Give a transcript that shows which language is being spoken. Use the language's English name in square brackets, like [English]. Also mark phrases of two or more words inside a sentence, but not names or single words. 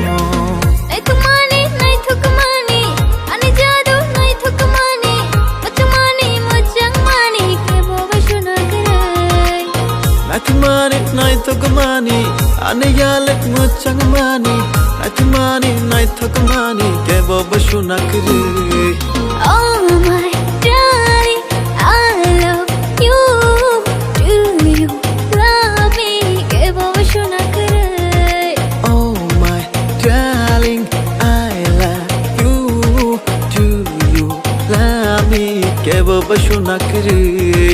[Kok Borok] Naithukamani, ani jadu naithukamani, machamani, kebo bashu nakri. Naithakamani, anayalik machangamani, naithakamani, kebo bashu nakri. [English] Oh my darling, I love you, do you love me, [Kok Borok] kebo bashu nakri. [English] Oh my darling, I love you, do you love me, [Kok Borok] kebo bashu nakri.